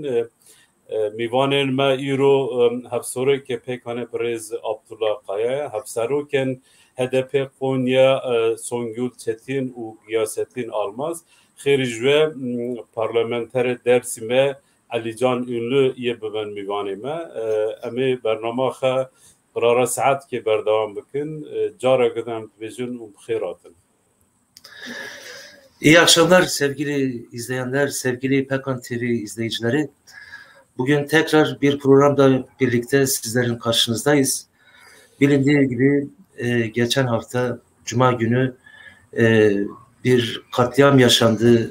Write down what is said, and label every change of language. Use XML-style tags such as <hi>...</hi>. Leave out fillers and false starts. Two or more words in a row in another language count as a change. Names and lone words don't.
<ku>Mêvanên me îro hevsorekê pêkane Pirêz Abdullah Qaya, hevserokên HDP Konya Songül Çetin û Giyasettin Almaz, xêrî ji we parlamenterê Dêrsimê Alican Ünlü yê bibin mêvanê me. Em ê bernama xwe qirara saetkê berdewam bikin. Carek em dibêjin û bixêr hatin.</ku> <tr>İyi akşamlar sevgili izleyenler, sevgili Pekan TV izleyicileri. Bugün tekrar bir programda birlikte sizlerin karşınızdayız. Bilindiği gibi geçen hafta Cuma günü bir katliam yaşandı.</tr>